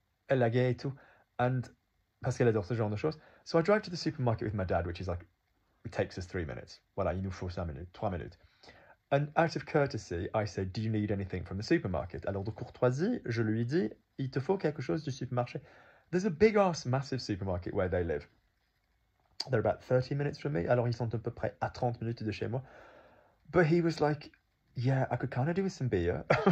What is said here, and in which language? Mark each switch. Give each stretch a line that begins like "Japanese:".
French: Élagué et tout. And, parce qu'elle adore ce genre de choses.
English: So I drive to the supermarket with my dad, which is like, it takes us 3 minutes.
French: Voilà, il nous faut 3 minutes.
English: And out of courtesy, I said, do you need anything from the supermarket?
French: Alors de courtoisie, je lui dis, il te faut quelque chose du supermarché.
English: There's a big ass massive supermarket where they live. They're about 30 minutes from me.
French: Alors ils sont à peu près à 30 minutes de chez moi.
English: But he was like, yeah, I could kind of do with some beer.